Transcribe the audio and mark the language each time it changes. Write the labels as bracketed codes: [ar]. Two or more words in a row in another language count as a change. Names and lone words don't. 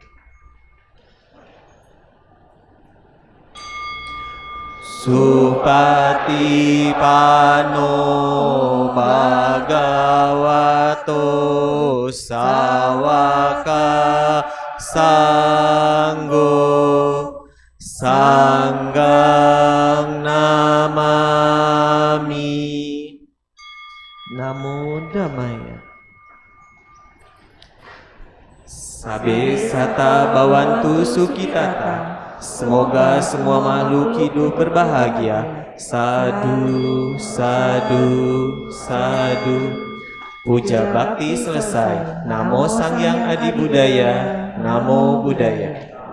[pi] Supatipano bhagavato sawaka sanggo sanggang namami. Namo Dhammaya. Sabe sata bawantu sukitata [id] Semoga semua makhluk hidup berbahagia. [pi] Sadu, sadu, sadu. [id] Puja bakti selesai. [pi] Namo Sang Hyang Adi Budaya. Namo Buddhaya.